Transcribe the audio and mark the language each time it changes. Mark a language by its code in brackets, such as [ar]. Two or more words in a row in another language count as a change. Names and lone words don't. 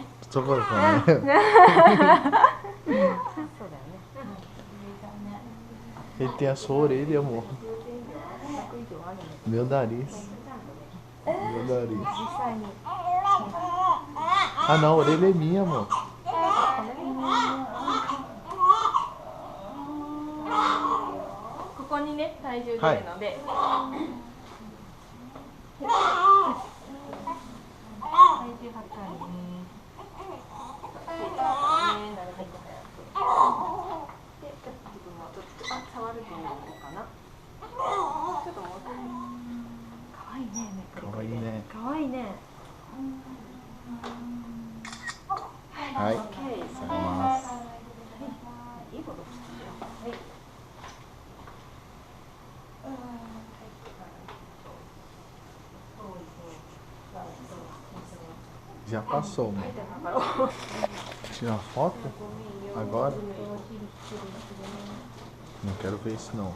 [ja] 男の子ね。そうだよね。 [pt] Ele tem a sua orelha, amor. Meu nariz. Meu nariz. Ah, não, a orelha é minha, amor. [ja] ここにね、体重出るので。体重測るね。触ると思うかな。ちょっともう。可愛いね。可愛いね。可愛いね。はい。さよます。いいことしてるよ。はい。 [pt] Já passou, amor. Tira uma foto? Agora? Não quero ver isso não.